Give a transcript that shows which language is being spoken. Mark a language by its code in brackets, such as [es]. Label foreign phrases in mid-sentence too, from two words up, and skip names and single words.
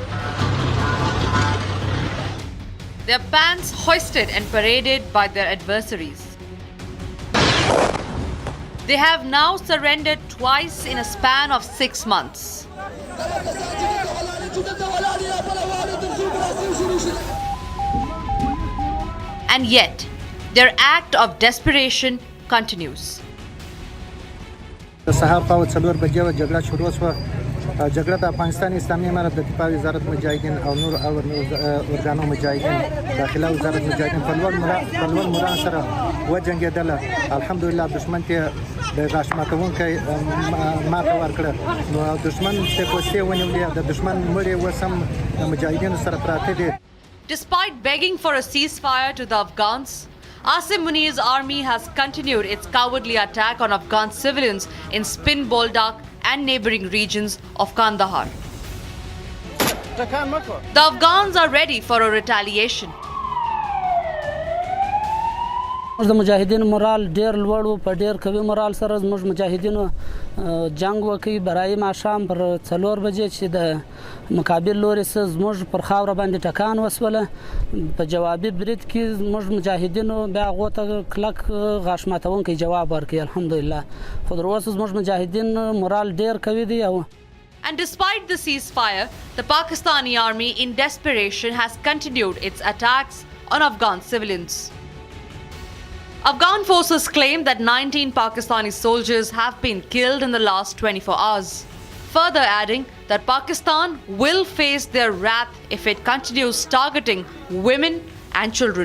[en] Their banners hoisted and paraded by their adversaries. They have now surrendered twice in a span of 6 months. And yet, their act of desperation continues. [ps] صحاب پاو څلور بجې و جګړه شروع شوه جګړه د افغانستان اسلامي امارت د دفاع وزارت مجاهدین او نور ارګانو مجاهدین داخله وزارت مجاهدین په لوړ مران سره وجنګېدله الحمدلله دشمن ته د غاښ ماتونکی ماته ورکړه نو دشمن چې کوڅې ونیولې د دشمن مړی اوس هم د مجاهدینو سره پراته دي. [en] Despite begging for a ceasefire to the Afghans, Asim Munir's army has continued its cowardly attack on Afghan civilians in Spin Boldak and neighboring regions of Kandahar. The Afghans are ready for a retaliation. [ps] د مجاهدینو مورال ډیر لوړ و په ډیر قوي مورال سره زموږ مجاهدینو جنگ وکړي برای ماښام پر 4 بجې چې د مقابل لوري سره زموږ پر خاوره باندې ټکان وسوله په جوابي برید کې زموږ مجاهدینو بیا هغو ته کلک غاښ ماتونکی جواب ورکړي الحمدلله خو تر اوسه زموږ مجاهدین مورال ډیر قوي دي. [en] And despite the ceasefire, the Pakistani army in desperation has continued its attacks on Afghan civilians. Afghan forces claim that 19 Pakistani soldiers have been killed in the last 24 hours, further adding that Pakistan will face their wrath if it continues targeting women and children.